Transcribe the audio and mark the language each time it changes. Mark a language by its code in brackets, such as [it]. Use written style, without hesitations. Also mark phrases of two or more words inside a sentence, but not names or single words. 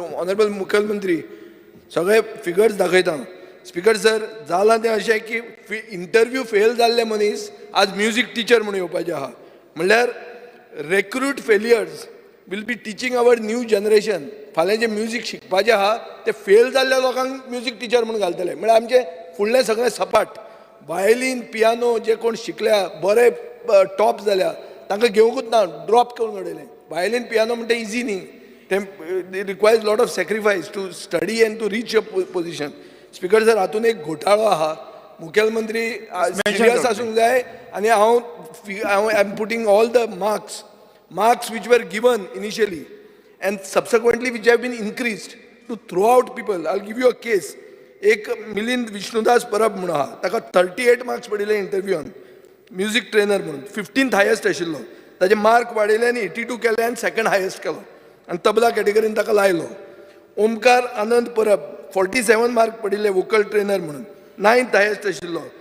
[kok] ऑनरेबल मुखेलमंत्री सगळे फिगर्स दाखयता [en] speaker sir [kok] जालां तें अशें की [en] interview fail [kok] जाल्ले मनीस आज [en] music teacher [kok] म्हणून येवपाचे आहा म्हणल्यार [en] recruit failures will be teaching our new generation [kok] फाल्यां जे म्युझिक शिकपाचें आहा ते फेल जाल्ल्या लोकांक [en] music teacher [kok] म्हणून घालतले म्हळ्यार आमचे फुडलें सगळें सपाट [en] violin piano [kok] जे कोण शिकल्या बरे टॉप जाल्या तांकां घेवंकूच ना ड्रॉप करून उडयलें [en] violin piano [kok] म्हणटा इजी न्ही [en] it requires lot of sacrifice to study and to reach a position speaker sir [kok] हातून एक घोटाळो आहा मुखेलमंत्री सिरियस आसूंक जाय आनी हांव [en] I am putting all the marks which were given initially and subsequently which have been increased to throw out people. I'll give you a case. [kok] एक मिलिंद विष्णुदास परब म्हणून आहा ताका 38 मार्क्स पडिल्ले इंटरव्यूआन [en] music trainer [kok] म्हणून [en] 15th highest [kok] आशिल्लो ताजे मार्क वाडयले आनी 82 केले आनी [en] second highest [kok] केलो आनी तबला कॅटेगरीन ताका लायलो ओमकार आनंद परब 47 मार्क पडिल्ले [en] vocal trainer [kok] म्हणून [en] 9th highest [kok] आशिल्लो